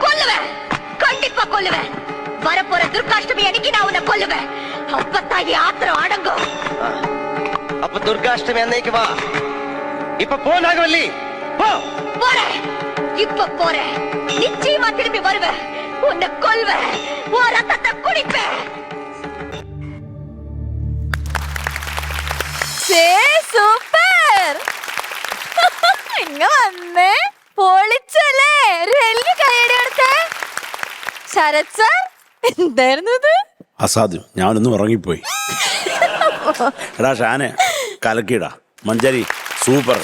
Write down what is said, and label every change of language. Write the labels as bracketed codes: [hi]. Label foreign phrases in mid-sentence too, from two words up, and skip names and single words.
[ta] கொல்லுவேன், கண்டிப்பா எப்ப கொல்லுவேன் வரப்போற துர்காஷ்டமி அன்னைக்கு நான் உன்னை கொல்லுவேன் அப்பத்தான் ஆத்திரம் அடங்கும் அப்ப துர்காஷ்டமி அன்னைக்கு வா இப்ப போ நாகவல்லி போ போறேன் இப்ப போறேன் நிச்சயமா திரும்பி வருவேன் உன்னை கொல்வேன் உன் ரத்தத்தை குடிப்பேன் [ml] സൂപ്പർ ഇങ്ങ വന്നേ പൊളിച്ചല്ലേ റെല്ലി കൈയടി കൊടുത്തേ ശരത് സാർ എന്തായിരുന്നു ഇത് അസാധ്യം, ഞാനൊന്നും ഉറങ്ങിപ്പോയി. എടാ ഷാനെ കലക്കിടാ മഞ്ചരി സൂപ്പർ